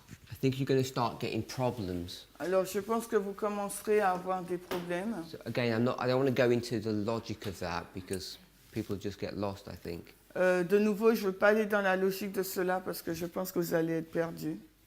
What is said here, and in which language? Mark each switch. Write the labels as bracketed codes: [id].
[en] I think you're going to start getting problems. [fr] alors je pense que vous commencerez à avoir des problèmes. [en] So again, I don't want to go into the logic of that because people just get lost, I think. [fr] De nouveau, je ne veux pas aller dans la logique de cela parce que je pense que vous allez être perdus.